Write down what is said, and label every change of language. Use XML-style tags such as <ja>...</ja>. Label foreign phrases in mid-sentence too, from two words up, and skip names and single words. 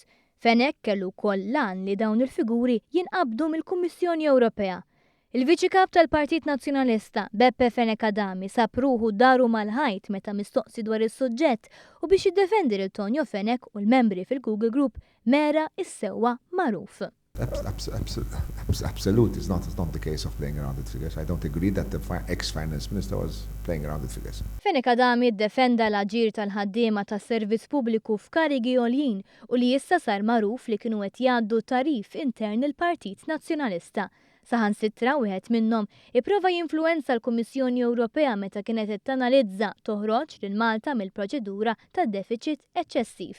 <mt>Fenek kellu wkoll lan li dawn il-figuri jinqabdu mill-Kummissjoni Ewropea. Il-Viċi Kap tal-Partit Nazzjonalista Beppe Fenek Adami sab ruħu daru mal-ħajt meta mistoqsi dwar is-suġġett u biex jiddefendi lil Tonio Fenek u l-membri fil-Google Group mera is-sewwa magħruf.</mt> <en>Absolutely, it's not the case of playing around with figures. I don't agree that the ex-finance minister was playing around with figures.</en> <mt>Fenek Adami ddefenda l-aġir tal-ħaddiema tas-servizz pubbliku f'karigi għoljin u li issa sar magħruf li kienu qed jgħaddu tarif intern il-Partit Nazzjonalista. Saħansitra wieħed minnhom ipprova jinfluwenza l-Kummissjoni Ewropea meta kienet qed tanalizza toħroġ lil Malta mill-proċedura tad-deficit eċċessiv.</mt>